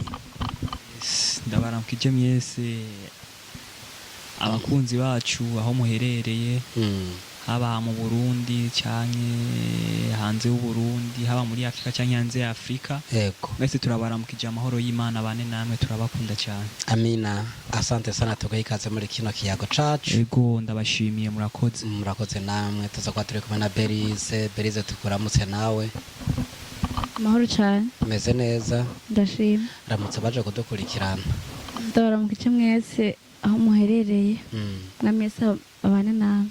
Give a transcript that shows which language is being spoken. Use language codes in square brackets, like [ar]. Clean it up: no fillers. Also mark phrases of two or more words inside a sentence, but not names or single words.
[rn] Ndabaramukije mwese abakunzi bacu aho muherereye haba mu Burundi canke hanze y'u Burundi haba muri Afrika canke hanze ya Afrika yego mwese turabaramukije amahoro y'Imana bane namwe turabakunda cyane. Amina [sw] asante sana [rn] tugaikaze muri kino kiyago cacu. Yego ndabashimiye murakoze namwe tuza kuba turi kumwe na Berize tukuramutse nawe. amahoro cyane umeze neza ndashima ramutse baje kudukurikirana ndabaramukije mwese aho muherereye mwese abane namwe.